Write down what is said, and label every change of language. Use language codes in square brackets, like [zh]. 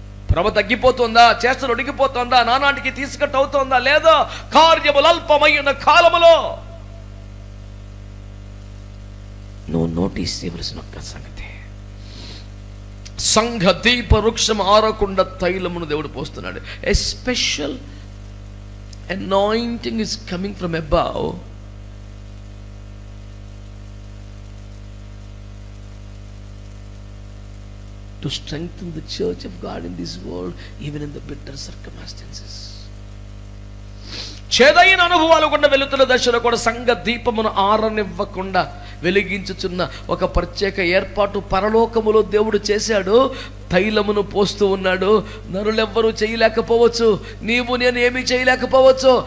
[te] ప్రభ తగ్గిపోతుందా, చేష్టలు ఉడిగిపోతుందా, నానాటికి తీసుకట్టు అవుతుందా? లేదా కార్యములు అల్పమైన కాలములో నువ్వు నోటీస్ చేయవలసిన ఒక్క సంగతి, సంఘ దీప వృక్షం ఆరకుండా తైలమును దేవుడు పోస్తున్నాడు. [en] A special anointing is coming from above to strengthen the church of God in this world, even in the bitter circumstances. [te] చేదైన అనుభవాలు గుండా వెలుతున్న దశలో కూడా సంఘ దీపమును ఆరనివ్వకుండా వెలిగించుచున్న ఒక ప్రత్యేక ఏర్పాటు పరలోకములో దేవుడు చేశాడు. తైలమును పోస్తూ ఉన్నాడు. నరులెవ్వరూ చేయలేకపోవచ్చు, నీవు నేను ఏమీ చేయలేకపోవచ్చు.